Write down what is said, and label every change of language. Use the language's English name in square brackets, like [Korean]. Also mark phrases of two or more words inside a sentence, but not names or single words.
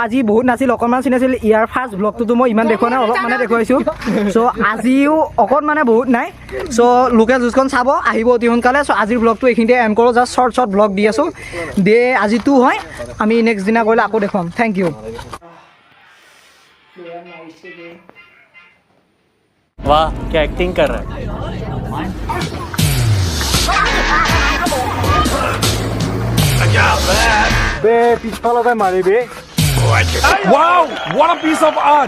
[Assamese] আজি বহুত নাছিল, অকণমান চিন আছিল। ইয়াৰ ফাৰ্ষ্ট ব্লগটোতো মই ইমান দেখুওৱা নাই, অলপ মানে দেখুৱাইছোঁ। চ' আজিও অকণ মানে বহুত নাই। চ' লোকেল যুজখন চাব আহিব অতি সোনকালে। চ' আজিৰ ব্লগটো এইখিনিতে এণ্ড কৰোঁ। [English] just short blog [Assamese] দি আছোঁ। ডে আজি 2 হয়, আমি নেক্সট দিনা কৰিলে আকৌ দেখুৱাম। [English] thank you. [Hindi] वाह क्या एक्टिंग कर रहा है। [English] wow what a piece of art.